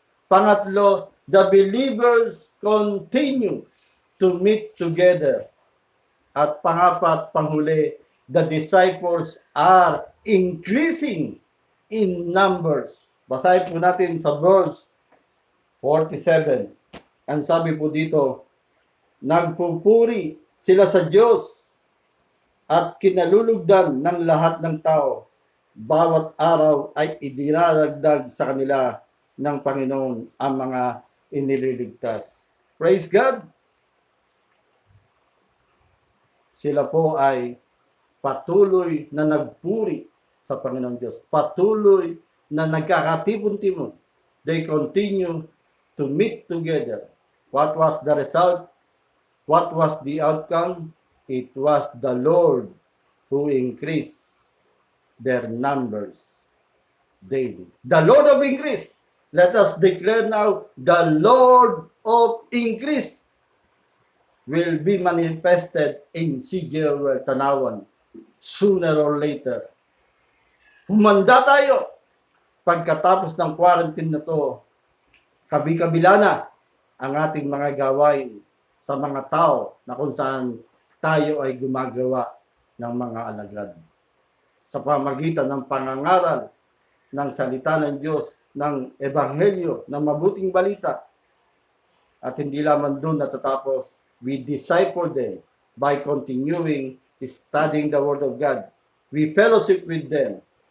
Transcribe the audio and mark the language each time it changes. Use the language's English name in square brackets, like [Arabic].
[English] Pangatlo, the believers continue to meet together. [Filipino] At pangapat, panghuli, [English] the disciples are increasing in numbers. [Filipino] Basahin po natin sa verse 47. Ang sabi po dito, nagpupuri sila sa Diyos at kinalulugdan ng lahat ng tao. Bawat araw ay idinadagdag sa kanila ng Panginoon ang mga inililigtas. [English] Praise God! [Filipino] Sila po ay patuloy na nagpuri sa Panginoong Diyos. Patuloy na nagkakatipon-tipon. [English] They continue to meet together. What was the result? What was the outcome? It was the Lord who increased their numbers daily. The Lord of increase. Let us declare now, the Lord of increase will be manifested in CGL Tanawan sooner or later. [Filipino] Humanda tayo. Pagkatapos ng quarantine na to, kabi-kabila na ang ating mga gawain sa mga tao na kung saan tayo ay gumagawa ng mga alagad. Sa pamagitan ng pangangaral ng salita ng Diyos, ng ebanghelyo, ng mabuting balita. At hindi lamang doon natatapos, [English] we disciple them by continuing studying the Word of God. We fellowship with them.